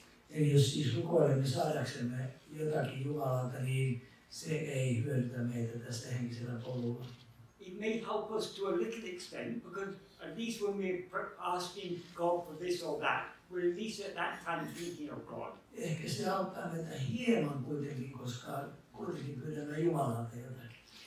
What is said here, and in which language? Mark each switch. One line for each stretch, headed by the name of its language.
Finnish: Eli jos siis rukoilemme saadaksemme jotakin Jumalalta, niin se ei hyödytä meitä tästä henkisellä polulla.
English: It may help us to a little extent, because at least when we're asking God for this or that, we're at least at that time thinking of God.
Finnish: Ehkä se auttaa meitä hieman kuitenkin, koska kuitenkin pyydämme Jumalalta jotakin.